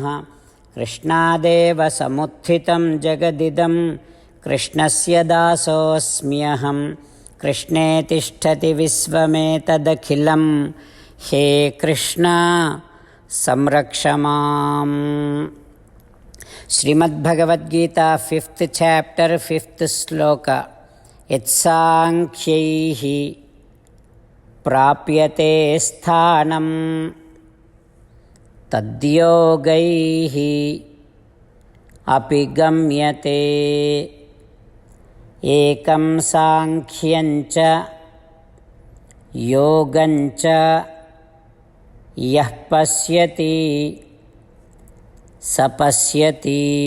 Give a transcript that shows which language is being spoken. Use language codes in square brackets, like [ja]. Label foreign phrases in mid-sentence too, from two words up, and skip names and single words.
[sa] कृष्णादेव समुत्थितं जगदिदं कृष्णस्य दासोऽस्म्यहं कृष्णे तिष्ठति विश्वमेतदखिलं हे कृष्ण संरक्ष माम्। श्रीमद्भगवद्गीता 5th chapter 5th श्लोक यत्साङ्ख्यैः प्राप्यते स्थानं तद्योगैः अपि गम्यते एकं साङ्ख्यञ्च योगञ्च यः पश्यति स पश्यति।